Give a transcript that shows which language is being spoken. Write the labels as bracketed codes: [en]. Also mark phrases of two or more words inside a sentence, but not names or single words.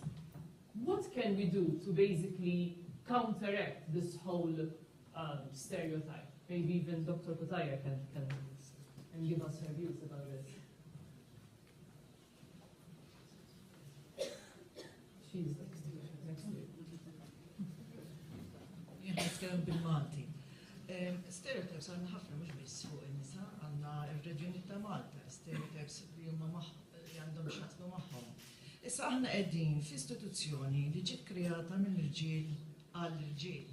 [en] What can we do to basically counteract this whole stereotype? Maybe even Dr. Kutaya can give us her views about this. She's next to you. [mt] Nitkellem bil-Malti. Stereotypes għandna ħafna mhux biss fuq in-nisa, għandna r-reġjuni ta' Malta, stereotypes li huma li għandhom x'jaqsmu magħhom. Issa aħna qegħdin f'istituzzjoni li ġiet krijata mill-irġiel għall-irġiel.